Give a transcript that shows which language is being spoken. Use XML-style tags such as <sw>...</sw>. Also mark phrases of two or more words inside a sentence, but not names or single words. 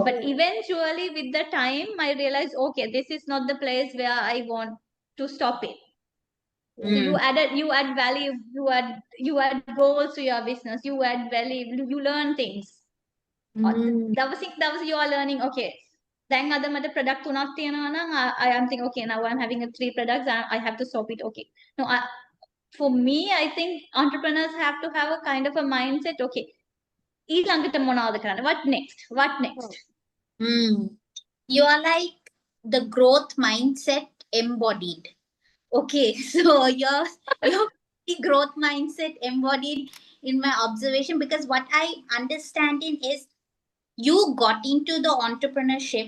<en>But eventually, with the time, I realized, okay, this is not the place where I want to stop it. So you add value, you add goals to your business. You add value. You learn things. That was you are learning. Okay. Then other mother product</en> <si>තුනක් තියෙනවා නම්</si> <en>I am thinking, okay, now I'm having 3 products, I have to stop it. Okay. No, for me, I think entrepreneurs have to have a kind of a mindset.</en> <si>Okay, ඊළඟට මොනවද කරන්න?</si> <en>What next? What next? You are like the growth mindset embodied. Okay, so your growth mindset embodied in my observation, because what I understanding is you got into the entrepreneurship.</en>